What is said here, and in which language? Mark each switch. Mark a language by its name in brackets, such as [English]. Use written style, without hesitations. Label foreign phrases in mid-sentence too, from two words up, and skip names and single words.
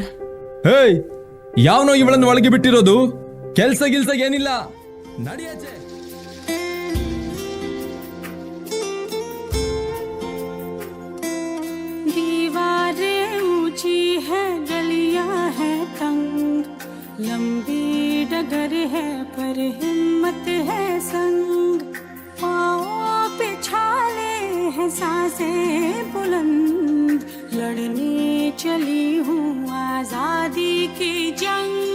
[Kannada] ಹೇಯ್, ಯಾವನೋ ಇವಳನ್ನು ಒಳಗೆ ಬಿಟ್ಟಿರೋದು? ಕೆಲ್ಸ ಗಿಲ್ಸ ಏನಿಲ್ಲ, ನಡಿಯಾಚೆ. [Hindi] दीवारें ऊंची है, गलियां है तंग, लंबी डगर है पर हिम्मत है संग, पाँव पे छाले हैं सांसें बुलंद, लड़ने चली हूँ आजादी की जंग,